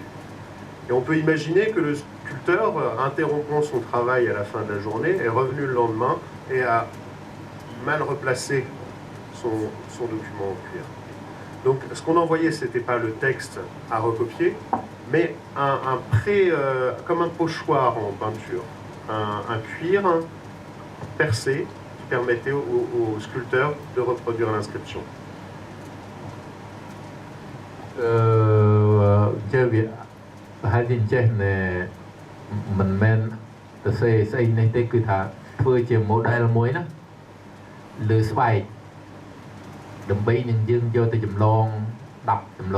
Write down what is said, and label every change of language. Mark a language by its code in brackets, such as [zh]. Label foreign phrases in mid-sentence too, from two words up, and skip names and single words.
[fr] Et on peut imaginer que le sculpteur, interrompant son travail à la fin de la journée, est revenu le lendemain et a mal replacé son document en cuir. Donc ce qu'on envoyait, ce n'était pas le texte à recopier, mais un pré, comme un pochoir en peinture, un cuir percé qui permettait au sculpteur de reproduire l'inscription. [km] ចេះវាប្រហែលជាអញ្ចេះណែមិនមែនទៅស្អីនេះទេគឺថាធ្វើជា model មួយណាលើស្បែកដើម្បីនឹងយើងយកទៅចម្លង10ចម្ល